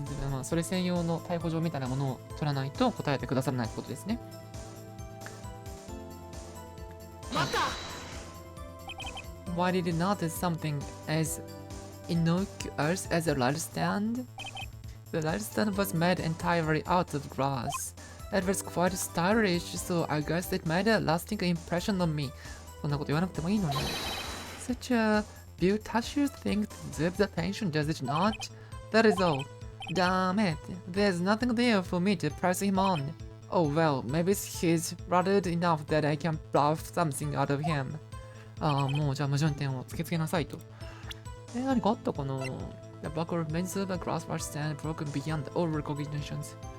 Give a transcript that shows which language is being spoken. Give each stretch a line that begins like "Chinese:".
Japanese: まあそれ専用の逮捕状みたいなものを取らないと答えてくださらないことですね。
English: Why did you notice something as innocuous as a light stand? The light stand was made entirely out of glass. It was quite stylish, so I guess it made a lasting impression on me.
Japanese: そんなこと言わなくてもいいのに。
English: Such a beautiful thing deserves attention, does it not? That is all. Damn it, there's nothing there for me to press him on. Oh well, maybe he's rutted enough that I can bluff something out of him.
Japanese: ああ、もうじゃあ矛盾点をつけつけなさいと。何かあったかな？
English: The buckle remains of a glass wash stand broken beyond all recognitions.